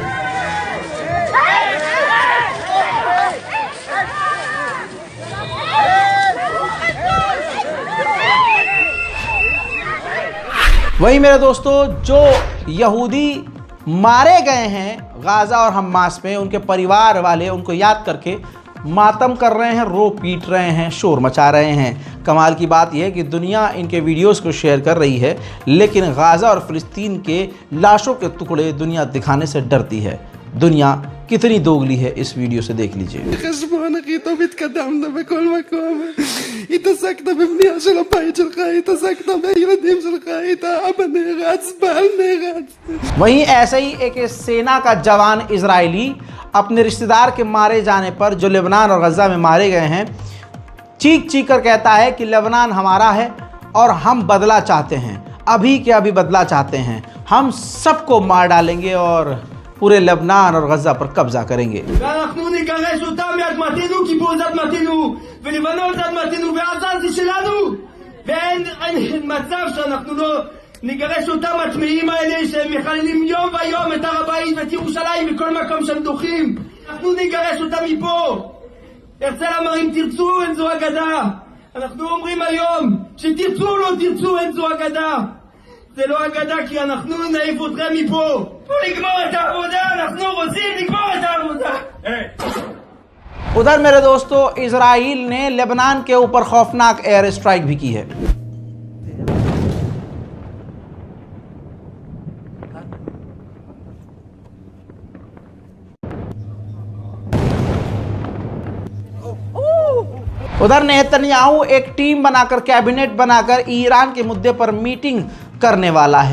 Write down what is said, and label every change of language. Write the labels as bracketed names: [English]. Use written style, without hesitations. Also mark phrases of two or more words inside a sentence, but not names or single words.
[Hindi] वहीं मेरे दोस्तों जो यहूदी मारे गए हैं गाजा और हमास में, उनके परिवार वाले उनको याद करके मातम कर रहे हैं, रो पीट रहे हैं, शोर मचा रहे हैं। कमाल की बात यह है कि दुनिया इनके वीडियोस को शेयर कर रही है, लेकिन गाजा और फिलिस्तीन के लाशों के टुकड़े दुनिया दिखाने से डरती है। दुनिया कितनी दोगली है इस वीडियो से देख लीजिए। [Hebrew] התקדמנו בכל מקום, התעסקת בבנייה של הבית שלך, התעסקת בילדים שלך, האבא נהרץ, בעל नहराज। [Hindi] वहीं ऐसे ही एक सेना का जवान इजरायली अपने रिश्तेदार के मारे जाने पर, जो लेबनान और गजा में मारे गए हैं, चीख चीख कर कहता है कि लेबनान हमारा है और हम बदला चाहते हैं, अभी के अभी बदला चाहते हैं, हम सबको मार डालेंगे और पूरे लेबनान और गजा पर कब्जा करेंगे। [Hebrew] ואנחנו נגרש אותם מאדמתנו, כי פה זה אדמתנו, ולבנון זה אדמתנו, ועזה זה שלנו, ואין מצב שאנחנו לא נגרש אותם הטמאים האלה שהם מחללים יום ויום את הר הבית ואת ירושלים בכל מקום שהם דוחים. אנחנו נגרש אותם מפה. הרצל אמר אם תרצו אין זו אגדה. אנחנו אומרים היום שתרצו או לא תרצו אין זו אגדה. זה לא אגדה כי אנחנו נעיף אתכם מפה. בואו נגמור את העבודה, אנחנו רוצים לגמור את העבודה. [Hindi] उधर मेरे दोस्तों इजराइल ने लेबनान के ऊपर खौफनाक [English] air strike [Hindi] भी की है। उधर नेतन्याहू एक टीम बनाकर, कैबिनेट बनाकर ईरान के मुद्दे पर मीटिंग करने वाला है।